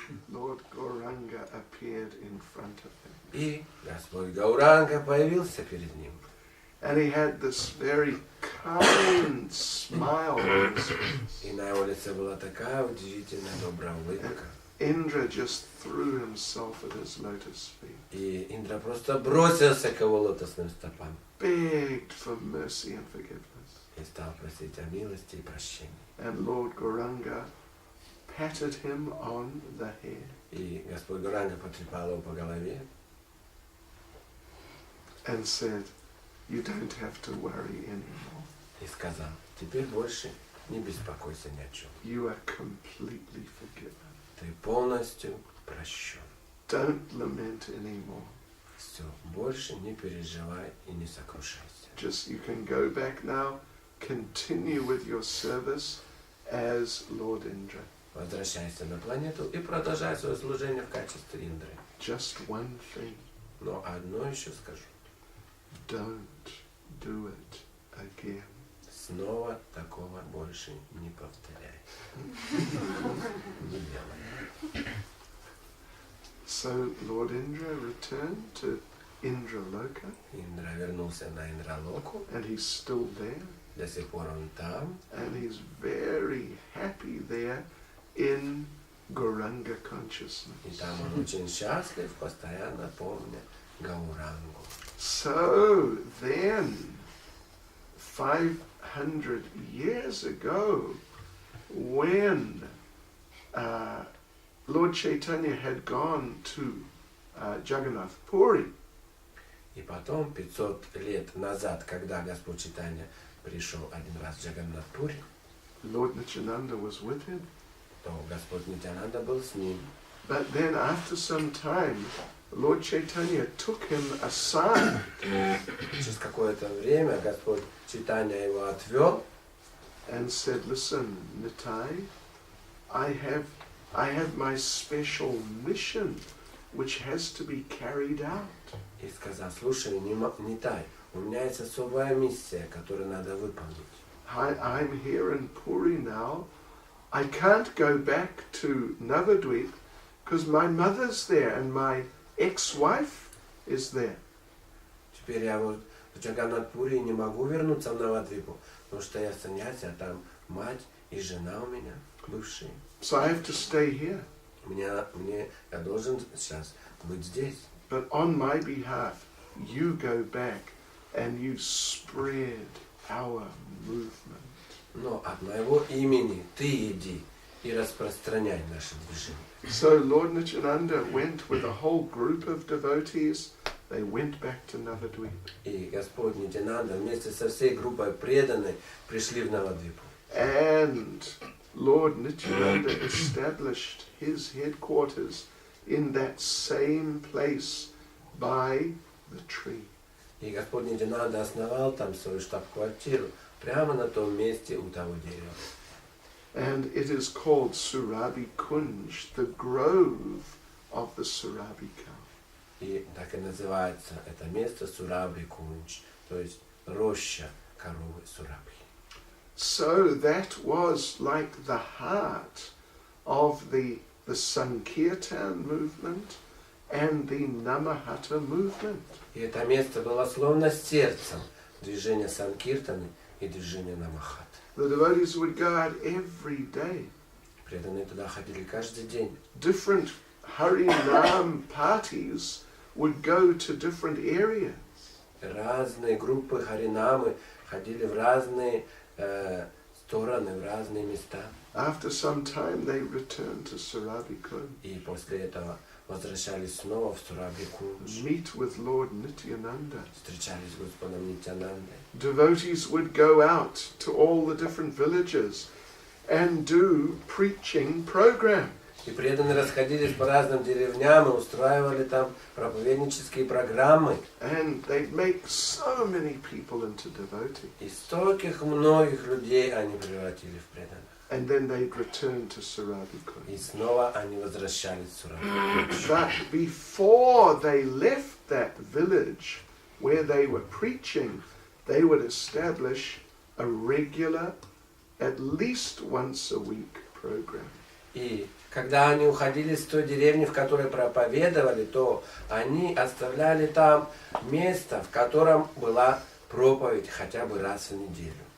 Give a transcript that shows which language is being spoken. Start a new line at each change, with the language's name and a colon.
English: Lord Gauranga appeared in front of him.
Russian: И Господь Гауранга появился перед ним.
English: And he had this very kind smile on his face.
Russian: И на его лице была такая удивительная добрая улыбка.
English: Indra just threw himself at his lotus feet,
Russian: И Индра просто бросился к его лотосным стопам
English: begged for mercy and forgiveness.
Russian: и стал просить о милости и прощении.
English: And Lord Gauranga patted him on the head
Russian: И Господь Гауранга потрепал его по голове
English: and said, you don't have to worry anymore.
Russian: и сказал, теперь больше не беспокойся ни о чем.
English: You are completely forgiven.
Russian: Ты полностью прощен.
English: Don't lament anymore.
Russian: Все, больше не переживай и не сокрушайся.
English: Just you can go back now, continue with your service as Lord Indra.
Russian: Возвращайся на планету и продолжай свое служение в качестве Индры.
English: Just one thing,
Russian: Но одно еще скажу.
English: don't do it again.
Russian: Снова такого больше не повторяй. Не делай.
English: So Lord Indra returned to Indraloka,
Russian: Индра вернулся на Индралоку.
English: and he's still there,
Russian: До сих пор он там.
English: and he's very happy there in Gauranga consciousness.
Russian: И там он очень счастлив, постоянно помня Гаурангу.
English: So then, 500 years ago, when Lord Chaitanya had gone to Jagannath Puri,
Russian: И потом, 500 лет назад, когда Господь Чайтанья пришел один раз в Джаганнат-Пури,
English: Lord Nityananda was with him.
Russian: то Господь Нитянанда был с ним.
English: But then after some time, Lord Chaitanya took him aside
Russian: Через какое-то время Господь Чайтанья его отвел
English: and said, listen, Nitai, I have my special mission which has to be carried out.
Russian: и сказал, слушай, Нитай, у меня есть особая миссия, которую надо выполнить.
English: I'm here in Puri now. I can't go back to Navadvip because my mother's there and my ex-wife is there.
Russian: Теперь я вот в Джаганнат-Пури не могу вернуться в Навадвипу, потому что я саньяси, а там мать и жена у меня, бывшие.
English: So I have to stay here.
Russian: Я должен сейчас быть здесь.
English: But on my behalf, you go back and you spread our movement.
Russian: Но от моего имени ты иди и распространяй наше движение.
English: So Lord Nityananda went with a whole group of devotees. They went back to Navadvip.
Russian: И Господь Нитянанда вместе со всей группой преданной пришли в Навадвипу.
English: And Lord Nityananda established his headquarters in that same place by the tree.
Russian: И Господь Нитянанда основал там свою штаб-квартиру прямо на том месте у того дерева.
English: And it is called Surabhi Kunj, the grove of the Surabhi cow.
Russian: И так и называется это место Сурабхи Кунч, то есть роща коровы Сурабхи.
English: So that was like the heart of the Sankirtan movement and the Nama-hatta movement.
Russian: И это место было словно сердцем движения Санкиртаны и движения Нама-хатта.
English: The devotees would go out every day.
Russian: Преданные туда ходили каждый день.
English: Different Harinam parties would go to different areas.
Russian: разные группы харинамы ходили в разные стороны, в разные места.
English: After some time they returned to Surabhi-kun,
Russian: И после этого возвращались снова в Сурабхи-кунж,
English: meet with Lord Nityananda.
Russian: встречались с Господом Нитянандой.
English: Devotees would go out to all the different villages and do preaching programs.
Russian: И преданные расходились по разным деревням и устраивали там проповеднические программы.
English: And they'd make so many people into devotees.
Russian: И стольких многих людей они превратили в преданных.
English: And then they'd return to Surabhi-kun.
Russian: И снова они возвращались в Сурабхи.
English: But before they left that village where they were preaching, they would establish a regular, at least once a week program.
Russian: И когда они уходили с той деревни, в которой проповедовали, то они оставляли там место, в котором была проповедь хотя бы раз в неделю.